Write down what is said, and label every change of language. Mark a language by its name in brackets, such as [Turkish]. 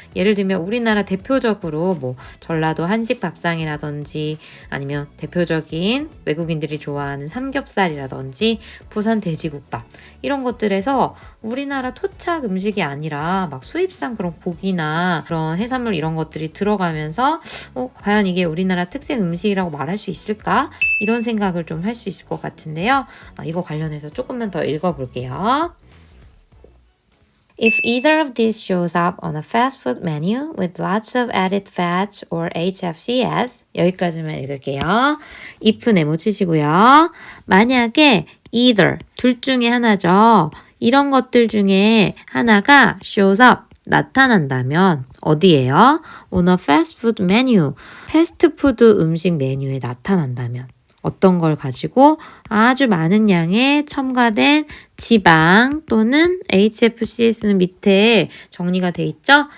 [Korean] 예를 들면 우리나라 대표적으로 뭐 전라도 한식 밥상이라든지 아니면 대표적인 외국인들이 좋아하는 삼겹살이라든지 부산 돼지국밥 이런 것들에서 우리나라 토착 음식이 아니라 막 수입산 그런 고기나 그런 해산물 이런 것들이 들어가면서 과연 이게 우리나라 특색 음식이라고 말할 수 있을까? 이런 생각을 좀 할 수 있을 것 같은데요. 이거 관련해서 조금만 더 읽어볼게요. [English] If either of these shows up on a fast food menu with lots of added fats or HFCS [Korean] 여기까지만 읽을게요. if 네모 치시고요. 만약에 either 둘 중에 하나죠. 이런 것들 중에 하나가 [English] shows up [Korean] 나타난다면 어디에요? [English] On a fast food menu [Korean] 패스트푸드 음식 메뉴에 나타난다면 어떤 걸 가지고 아주 많은 양의 첨가된 지방 또는 HFCS는 밑에 정리가 돼 있죠?